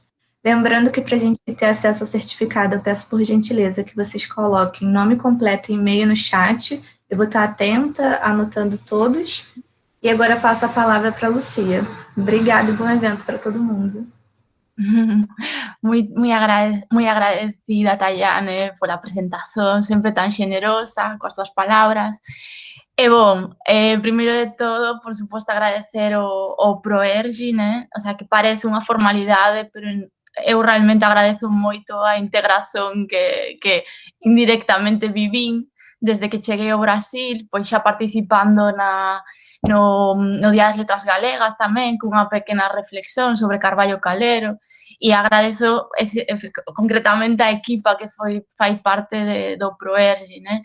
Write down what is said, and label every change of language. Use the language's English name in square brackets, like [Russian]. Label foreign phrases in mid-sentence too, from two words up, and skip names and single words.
[Portuguese] Lembrando que para a gente ter acesso ao certificado, eu peço por gentileza que vocês coloquem nome completo e e-mail no chat. Eu vou estar atenta, anotando todos. E agora passo a palavra para a Lucia. Obrigada e bom evento para todo mundo. [Spanish] Muy agradecida, [Galician] Tayane, por la presentación, sempre tan xenerosa, coas túas palabras. E bon, primeiro de todo, por suposto, agradecer o Proergi, né? [Spanish] O sea, [Galician] que parece unha formalidade, pero eu realmente agradezo moito a integración que indirectamente vivín desde que cheguei ao Brasil, pois xa participando no Día das Letras Galegas tamén, cunha pequena reflexión sobre Carballo Calero, e agradezo concretamente a equipa que fai parte do Proergi, né?